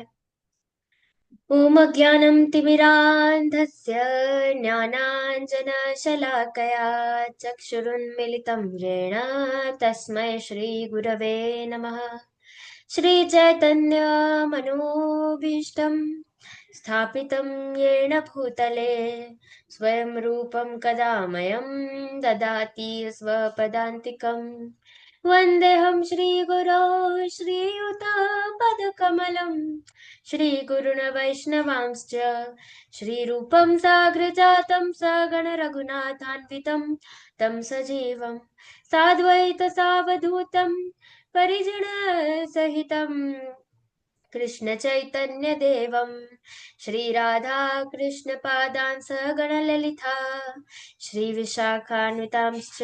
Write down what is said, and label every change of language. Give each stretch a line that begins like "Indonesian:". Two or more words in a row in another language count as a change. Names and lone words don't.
Sanskrit: ઓમ અજ્ઞાનમ તિમિરાંધસ્ય જ્ઞાનાંજનશલાકયા ચક્ષુરુન્મિલિतं येन તસ્मै શ્રી ગુરવે નમઃ. શ્રી ચૈતન્ય મનોભીષ્ટમ સ્થાપિतं येन भूतले स्वयं रूपं कदा मह्यं ददाति स्वपदान्तिकम्. वन्देऽहं श्रीगुरो श्रीयुतापदकमलम् श्रीगुरुन् वैष्णवांश्च श्रीरूपं साग्रजातं सगणरघुनाथान्वितं तं सजीवं साद्वैतसावधूतं परिजनसहितं कृष्णचैतन्यदेवं श्रीराधाकृष्णपादान् सगणललिता श्रीविशाखान्वितांश्च.